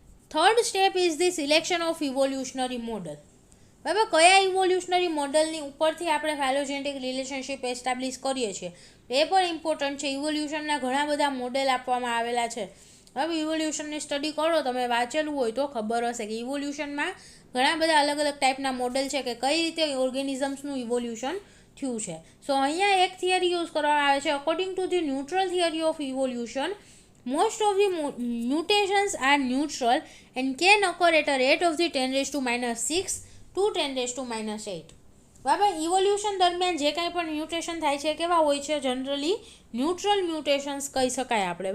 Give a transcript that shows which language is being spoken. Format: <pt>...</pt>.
<en>Third step is the selection of evolutionary model.</en> <gu>બરાબર, કયા evolutionary મોડલની ઉપરથી આપણે ફાઇલોજેનેટિક રિલેશનશિપ એસ્ટાબ્લિશ કરીએ છીએ એ પણ ઇમ્પોર્ટન્ટ છે. ઇવોલ્યુશનના ઘણા બધા મોડેલ આપવામાં આવેલા છે. હવે ઇવોલ્યુશનની સ્ટડી કરો, તમે વાંચેલું હોય તો ખબર હશે કે ઇવોલ્યુશનમાં ઘણા બધા અલગ અલગ ટાઈપના મોડેલ છે કે કઈ રીતે ઓર્ગેનિઝમ્સનું ઇવોલ્યુશન થયું છે. સો અહીંયા એક થિયરી યુઝ કરવામાં આવે છે.</gu> <en>According to the neutral theory of evolution, most of the mutations are neutral and can occur at a rate of the 10⁻⁻⁶ to 10⁻⁻8.</en> <gu>બરાબર, ઇવોલ્યુશન દરમિયાન જે કાંઈ પણ મ્યુટેશન થાય છે કેવા હોય છે, જનરલી ન્યુટ્રલ મ્યુટેશન્સ કહી શકાય આપણે.</gu>